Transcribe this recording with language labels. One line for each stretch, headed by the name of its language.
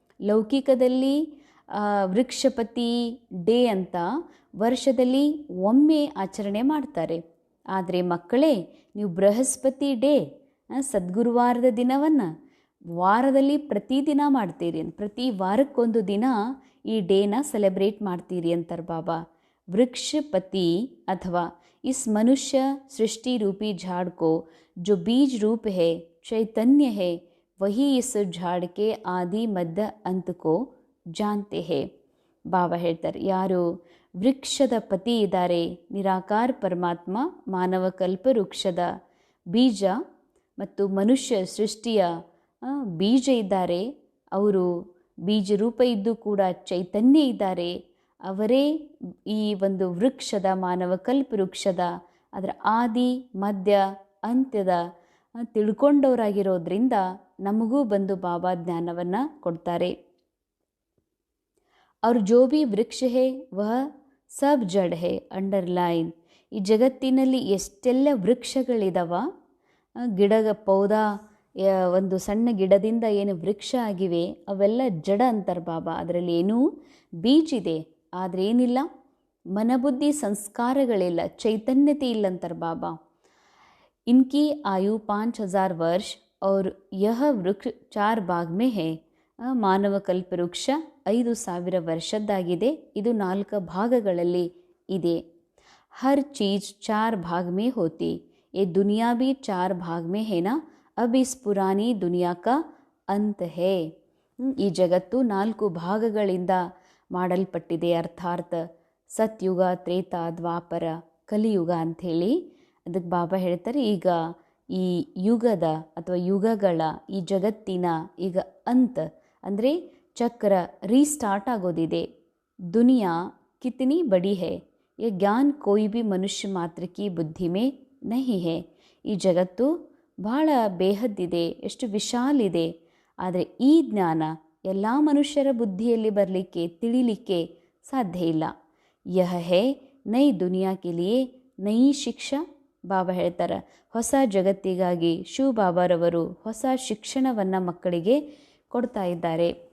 Kannada: ಲೌಕಿಕದಲ್ಲಿ ವೃಕ್ಷಪತಿ day ಅಂತ ವರ್ಷದಲ್ಲಿ ಒಮ್ಮೆ ಆಚರಣೆ ಮಾಡ್ತಾರೆ. ಆದರೆ ಮಕ್ಕಳೇ, ನೀವು ಬೃಹಸ್ಪತಿ ಡೇ, ಸದ್ಗುರುವಾರದ ದಿನವನ್ನು ವಾರದಲ್ಲಿ ಪ್ರತಿದಿನ ಮಾಡ್ತೀರಿ, ಪ್ರತಿ ವಾರಕ್ಕೊಂದು ದಿನ ಈ ಡೇನ ಸೆಲೆಬ್ರೇಟ್ ಮಾಡ್ತೀರಿ ಅಂತಾರೆ ಬಾಬಾ.
Hindi: वृक्षपति अथवा इस मनुष्य सृष्टि रूपी झाड़ को जो बीज रूप है, चैतन्य है, वही इस झाड़ के आदि मध्य अंत को जानते हैं.
Kannada: ಬಾಬಾ ಹೇಳ್ತಾರೆ, ಯಾರು ವೃಕ್ಷದ ಪತಿ ಇದ್ದಾರೆ, ನಿರಾಕಾರ ಪರಮಾತ್ಮ, ಮಾನವ ಕಲ್ಪ ವೃಕ್ಷದ ಬೀಜ ಮತ್ತು ಮನುಷ್ಯ ಸೃಷ್ಟಿಯ ಬೀಜ ಇದ್ದಾರೆ, ಅವರು ಬೀಜ ರೂಪ ಇದ್ದು ಕೂಡ ಚೈತನ್ಯ ಇದ್ದಾರೆ, ಅವರೇ ಈ ಒಂದು ವೃಕ್ಷದ, ಮಾನವ ಕಲ್ಪ ವೃಕ್ಷದ ಅದರ ಆದಿ ಮಧ್ಯ ಅಂತ್ಯದ ತಿಳ್ಕೊಂಡವರಾಗಿರೋದ್ರಿಂದ ನಮಗೂ ಬಂದು ಬಾಬಾ ಜ್ಞಾನವನ್ನು ಕೊಡ್ತಾರೆ.
Hindi: और जो भी वृक्ष है वह सब जड़ है.
Kannada: ಅಂಡರ್ಲೈನ್. ಈ ಜಗತ್ತಿನಲ್ಲಿ ಎಷ್ಟೆಲ್ಲ ವೃಕ್ಷಗಳಿದಾವ, ಗಿಡ ಪೌಧ, ಒಂದು ಸಣ್ಣ ಗಿಡದಿಂದ ಏನು ವೃಕ್ಷ ಆಗಿವೆ ಅವೆಲ್ಲ ಜಡ ಅಂತಾರೆ ಬಾಬಾ. ಅದರಲ್ಲಿ ಏನೂ ಬೀಜಿದೆ, ಆದರೆ ಏನಿಲ್ಲ, ಮನಬುದ್ಧಿ ಸಂಸ್ಕಾರಗಳಿಲ್ಲ, ಚೈತನ್ಯತೆ ಇಲ್ಲ ಅಂತಾರೆ ಬಾಬಾ.
Hindi: ಇನ್ಕಿ ಆಯು 5000 ವರ್ಷ और यह वृक्ष 4 भाग में है.
Kannada: ಮಾನವ ಕಲ್ಪ ವೃಕ್ಷ 5000 ವರ್ಷದ್ದಾಗಿದೆ, ಇದು 4 ಭಾಗಗಳಲ್ಲಿ ಇದೆ.
Hindi: हर चीज़ 4 भाग में होती, ये दुनिया भी 4 भाग में है ना. अब इस पुरानी दुनिया का अंत है.
Kannada: ಈ ಜಗತ್ತು 4 ಭಾಗಗಳಿಂದ ಮಾಡಲ್ಪಟ್ಟಿದೆ. ಅರ್ಥಾತ್ ಸತ್ಯುಗ, ತ್ರೇತ, ದ್ವಾಪರ, ಕಲಿಯುಗ ಅಂಥೇಳಿ. ಅದಕ್ಕೆ ಬಾಬಾ ಹೇಳ್ತಾರೆ, ಈಗ ಈ ಯುಗದ ಅಥವಾ ಯುಗಗಳ ಈ ಜಗತ್ತಿನ ಈಗ ಅಂತ್ ಅಂದರೆ ಚಕ್ರ ರೀಸ್ಟಾರ್ಟ್ ಆಗೋದಿದೆ.
Hindi: ದುನಿಯಾ ಕಿತನಿ ಬಡಿ ಹೈ, ये ज्ञान कोई भी मनुष्य मात्र की बुद्धि में नहीं है.
Kannada: ಈ ಜಗತ್ತು ಬಹಳ ಬೇಹದ್ದಿದೆ, ಎಷ್ಟು ವಿಶಾಲಿದೆ, ಆದರೆ ಈ ಜ್ಞಾನ ಎಲ್ಲ ಮನುಷ್ಯರ ಬುದ್ಧಿಯಲ್ಲಿ ಬರಲಿಕ್ಕೆ, ತಿಳಿಲಿಕ್ಕೆ ಸಾಧ್ಯ ಇಲ್ಲ.
Hindi: ಯಹ ಹೇ ನೈ ದುನಿಯಾ ಕೆ ಲಿಯೇ ನೈ ಶಿಕ್ಷಾ.
Kannada: ಬಾಬಾ ಹೇಳ್ತಾರೆ, ಹೊಸ ಜಗತ್ತಿಗಾಗಿ ಶಿವ ಬಾಬಾರವರು ಹೊಸ ಶಿಕ್ಷಣವನ್ನು ಮಕ್ಕಳಿಗೆ ಕೊಡ್ತಾ ಇದ್ದಾರೆ.